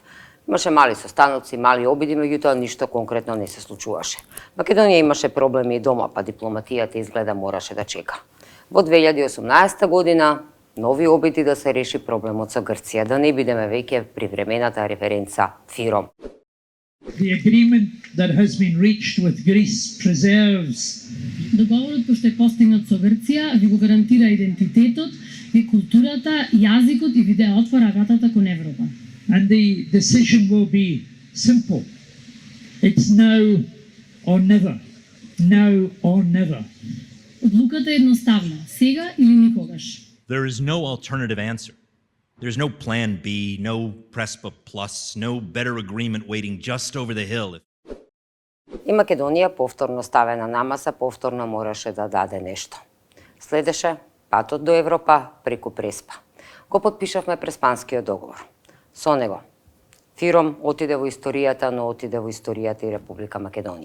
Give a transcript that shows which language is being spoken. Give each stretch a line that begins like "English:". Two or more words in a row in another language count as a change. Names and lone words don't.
Macedonian: Имаше мали состаноци, мали обиди, меѓутоа ништо конкретно не се случуваше. Македонија имаше проблеми и дома, па дипломатијата изгледа мораше да чека. Во 2018 година нови обиди да се реши проблемот со Грција, да не бидеме веќе привремената референца ФИРОМ.
English: The agreement that has been reached with Greece preserves.
Macedonian: Договорот кој што е постигнат со Грција ви го гарантира идентитетот културата, јазикот и видео отвора вратата кон Европа.
English: And the decision will be simple. It's no or never. No or never.
Macedonian: Одлуката е едноставна, сега или никогаш.
English: There is no alternative answer. There's no plan B, no Prespa Plus, no better agreement waiting just over the hill.
Macedonian: И Македонија повторно ставена на маса, повторно мораше да даде нешто. Следеше патот до Европа преку Преспа. Го подпишавме Преспанскиот договор. Со него Фиром отиде во историјата, но отиде во историјата и Република Македонија.